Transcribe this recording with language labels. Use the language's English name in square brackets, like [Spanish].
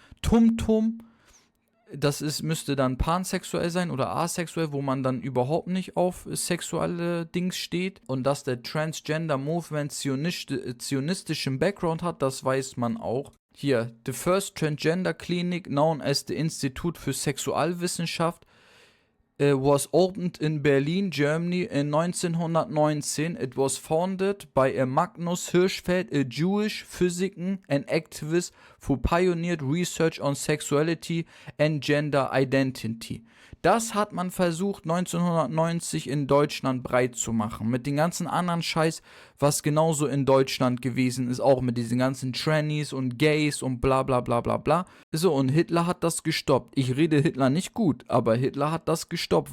[German] Tumtum, müsste dann pansexuell sein oder asexuell, wo man dann überhaupt nicht auf sexuelle Dings steht. Und dass der Transgender Movement zionistischen Background hat, das weiß man auch. [English] Hier, the first transgender clinic known as the Institut für Sexualwissenschaft was opened in Berlin, Germany in 1919. It was founded by a Magnus Hirschfeld, a Jewish physician and activist who pioneered research on sexuality and gender identity. [German] Das hat man versucht 1990 in Deutschland breit zu machen. Mit den ganzen anderen Scheiß, was genauso in Deutschland gewesen ist, auch mit diesen ganzen Trannies und Gays und bla bla bla bla bla. So, und Hitler hat das gestoppt. Ich rede Hitler nicht gut, aber Hitler hat das gestoppt.